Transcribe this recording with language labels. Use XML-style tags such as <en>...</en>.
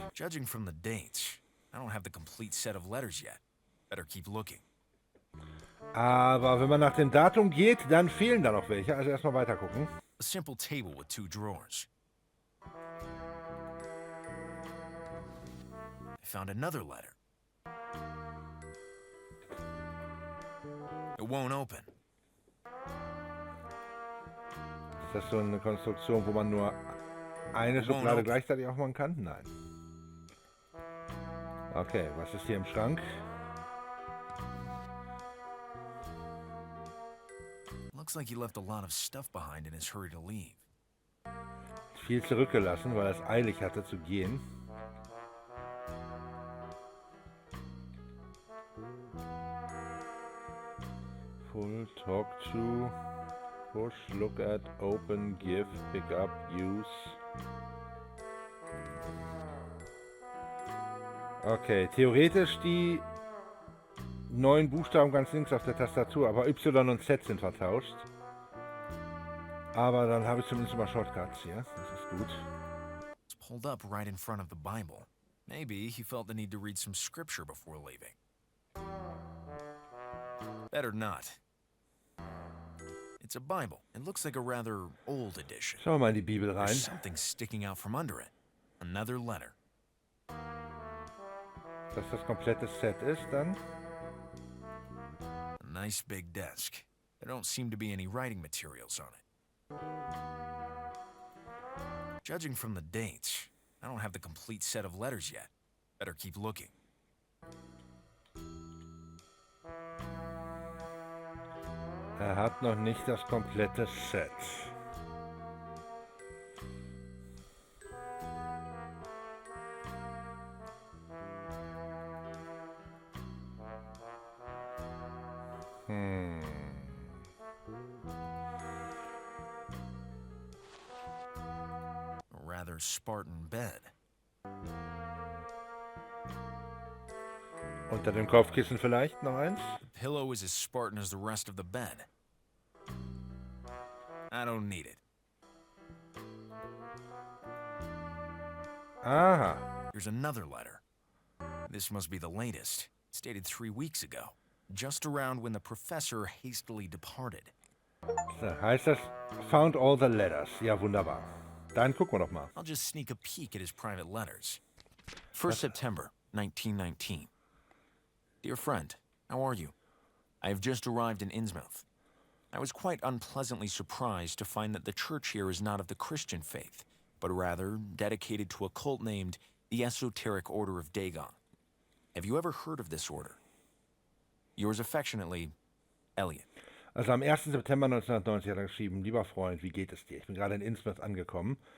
<en>Judging from the dates, I don't have the complete set of letters yet. Better keep looking.</en> <de>Aber wenn man nach dem Datum geht, dann fehlen da noch welche. Also erstmal weiter gucken.</de> <en>A simple table with 2 drawers. I found another letter. It won't open.</en> <de>Ist das so eine Konstruktion, wo man nur eine Schublade gleichzeitig aufmachen kann? Nein. Okay, was ist hier im Schrank?</de> <en>Looks like he left a lot of stuff behind in his hurry to leave.</en> <de>Viel zurückgelassen, weil er es eilig hatte zu gehen.</de> <en>Full, talk to, push, look at, open, give, pick up, use.</en> <de>Okay, theoretisch die 9 Buchstaben ganz links auf der Tastatur, aber Y und Z sind vertauscht. Aber dann habe ich zumindest mal Shortcuts hier. Das ist gut.</de> <en>It's pulled up right in front of the Bible. Maybe he felt the need to read some scripture before leaving. Better not. It's a Bible. It looks like a rather old edition.</en> <de>Schauen wir mal in die Bibel rein.</de> <en>There's something sticking out from under it. Another letter.</en> <de>Dass das komplette Set ist dann.</de> <en>A nice big desk. There don't seem to be any writing materials on it. Judging from the dates, I don't have the complete set of letters yet. Better keep looking.</en> <de>Er hat noch nicht das komplette Set.</de> <en>A rather Spartan bed.</en> <de>Unter dem Kopfkissen vielleicht noch eins?</de> <en>The pillow is as Spartan as the rest of the bed. I don't need it. Aha. Here's another letter. This must be the latest. It's dated 3 weeks ago, just around when the professor hastily departed.</en> <de>So, heißt das,</de> <en>found all the letters.</en> <de>Ja, wunderbar. Dann gucken wir doch mal.</de> <en>I'll just sneak a peek at his private letters. 1st September, 1919. Dear friend, how are you? I have just arrived in Innsmouth. I was quite unpleasantly surprised to find that the church here is not of the Christian faith, but rather dedicated to a cult named the Esoteric Order of Dagon. Have you ever heard of this order? Yours affectionately, Elliot.</en> <de>Also am 1. September 1990 hat er geschrieben, lieber Freund, wie geht es dir? Ich bin gerade in Innsmouth angekommen.</de>